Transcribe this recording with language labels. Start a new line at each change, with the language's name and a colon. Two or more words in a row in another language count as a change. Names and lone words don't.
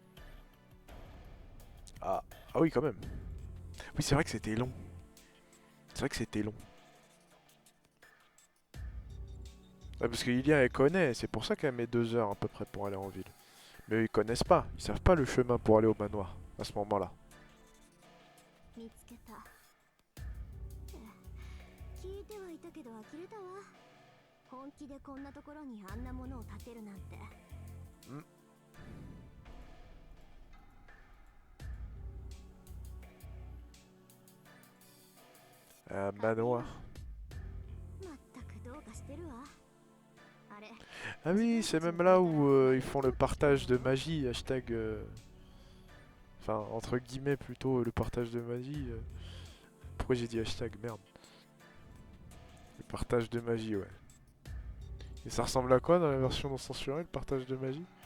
French: Ah, ah oui, quand même. Oui, c'est vrai que c'était long. C'est vrai que c'était long. Ah, parce que Ilia, elle connaît, c'est pour ça qu'elle met 2 heures à peu près pour aller en ville. Mais eux, ils connaissent pas, ils savent pas le chemin pour aller au manoir, à ce moment-là.
Japanese: 見つけた。聞いてはいたけど呆れたわ。本気でこんなところにあんなものを建てるなんて。
French: Un manoir.
Japanese: まったくどうかしてるわ。あれ、
French: Ah oui, c'est même là où ils font le partage de magie, hashtag... Enfin, entre guillemets plutôt, le partage de magie. Pourquoi j'ai dit hashtag, merde. Le partage de magie, ouais. Et ça ressemble à quoi dans la version non censurée, le partage de magie?